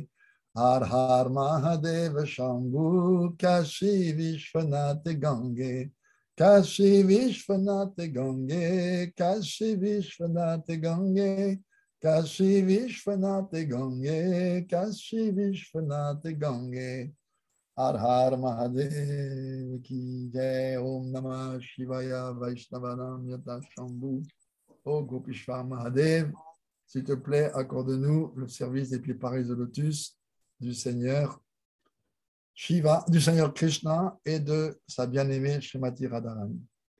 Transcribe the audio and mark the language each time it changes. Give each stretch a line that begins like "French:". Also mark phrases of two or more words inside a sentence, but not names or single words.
Sanskrit: हर हर महादेव शम्भु काशी विश्वनाथ गंगे. Kashi Vishwanath Gange. Kashi Vishwanath Gange. Kashi Vishwanath Gange. Kashi Vishwanath Gange.
Hindi: हर हर महादेव की जय.
Sanskrit: ॐ नमः शिवाय वैष्णवानां यथा शम्भु.
French: Oh Gopishvar Mahadev, s'il te plaît, accorde-nous le service des pieds pareils de lotus du Seigneur Shiva, du Seigneur Krishna et de sa bien-aimée Srimati Radharani.